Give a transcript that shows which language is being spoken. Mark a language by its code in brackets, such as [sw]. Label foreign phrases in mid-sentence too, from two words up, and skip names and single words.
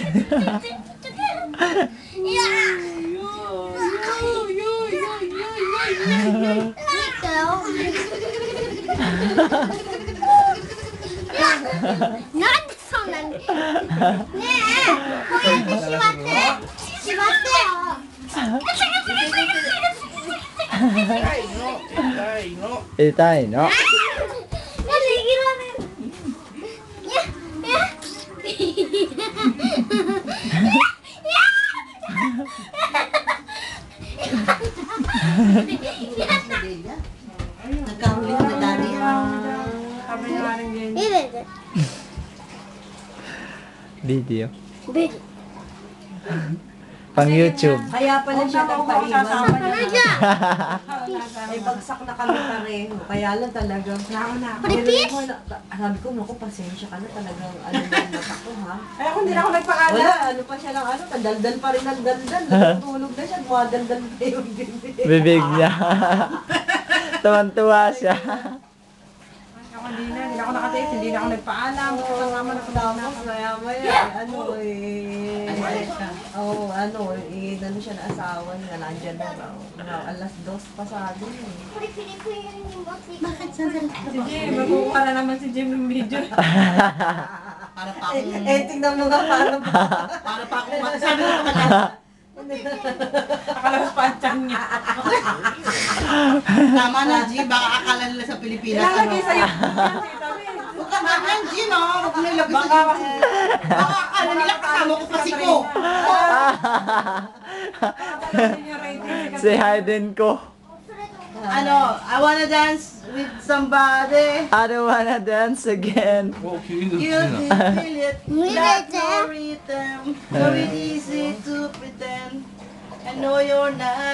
[ja] いやなんでそんなにねえこうやってしまってしまってよ痛いの痛いの痛いの。なんでいや [tl] Nagkahuli na daddy. Sabi niya nga rin ganyan. [ja] いやビデオ。ベル [tl] Pang YouTube. Kaya pala siya nagpaiwan. Ay, Ay, bagsak na kami pareho. Kaya lang talagang... Repeat? Sabi ko, naku, pasensya ka na talagang ano yung mata ko, ha? Ay, ako hindi na ako nagpaalam. Wala, ano pa siya lang, ano, daldal pa rin ang daldal. Natutulog na siya, dumadaldal pa yung bibig. Bibig niya. Tuwan-tuwa siya. Ako hindi na ako nakatiis, hindi na ako nagpaalam. Kasama na Tapos maya-maya, ano siya na asawa niya, nandyan na raw. Alas 2 pa sabi niya. [ja] これフィリピンに持っていく [tl] Bakit saan sila Si Jim, magkukuha na naman si Jim ng video. Para pa akong... Tingnan mo nga paano pa. Para pa akong... Sabi ko naman, Nakalabas pa ang tiyan niya. tama na, G. Baka akala nila sa Pilipinas. Ilalagay sa'yo. Huwag ka naman, G, no? Huwag mo nilagay sa baka akala nila kasama ko pa si Ko. Si Hayden ko. Ano, [en] I wanna dance with somebody. I don't wanna dance again. [ja] おキリンの [en] You [ja] 好きな [en] can feel it. Not no rhythm. So it's easy to pretend. I know you're not